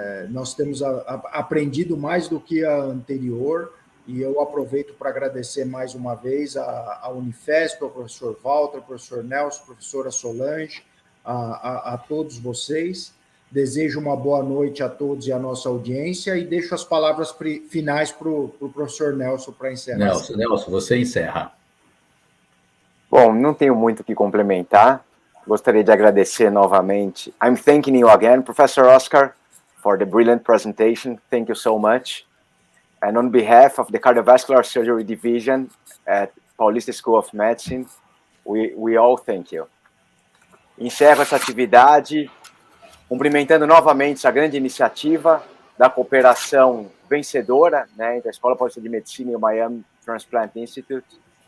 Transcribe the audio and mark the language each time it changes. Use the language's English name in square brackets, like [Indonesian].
[Portuguese] Nós temos aprendido mais do que a anterior, e eu aproveito para agradecer mais uma vez a Unifesp, ao professor Walter, ao professor Nelson, professora Solange, a todos vocês. Desejo uma boa noite a todos e à nossa audiência, e deixo as palavras finais para o professor Nelson para encerrar. Nelson, você encerra. Bom, não tenho muito o que complementar. Gostaria de agradecer novamente. [English] I'm thanking you again, Professor Oscar, for the brilliant presentation. Thank you so much. And on behalf of the Cardiovascular Surgery Division at Paulista School of Medicine, we all thank you. [Portuguese] Encerro essa atividade cumprimentando novamente essa grande iniciativa da cooperação vencedora, né, entre a Escola Paulista de Medicina e o Miami Transplant Institute.